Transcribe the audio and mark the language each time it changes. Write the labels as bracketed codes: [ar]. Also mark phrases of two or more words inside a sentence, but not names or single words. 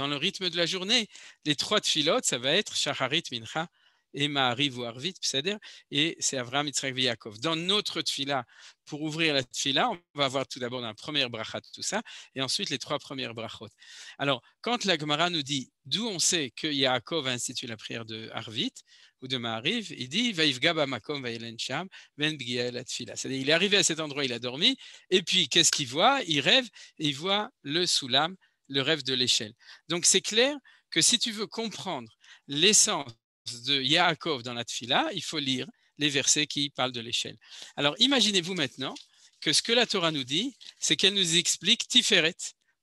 [fr] Dans le rythme de la journée, les trois tfilotes, ça va être Shacharit, Mincha et Ma'ariv ou Arvit, et c'est Avraham, Yitzhak et Yaakov. Dans notre tfila, pour ouvrir la tfila, on va voir tout d'abord dans la première bracha tout ça, et ensuite les trois premières brachot. Alors, quand la Gemara nous dit d'où on sait que Yaakov a institué la prière de Arvit ou de Ma'ariv, il dit [he] ויפגע במקום וילן שם ואין פגיעה אלא תפילה. [fr] C'est-à-dire, il est arrivé à cet endroit, il a dormi, et puis qu'est-ce qu'il voit? Il rêve, et il voit le soulam, le rêve de l'échelle. Donc, c'est clair que si tu veux comprendre l'essence de Yaakov dans la Tfila, il faut lire les versets qui parlent de l'échelle. Alors, imaginez-vous maintenant que ce que la Torah nous dit, c'est qu'elle nous explique Tiferet.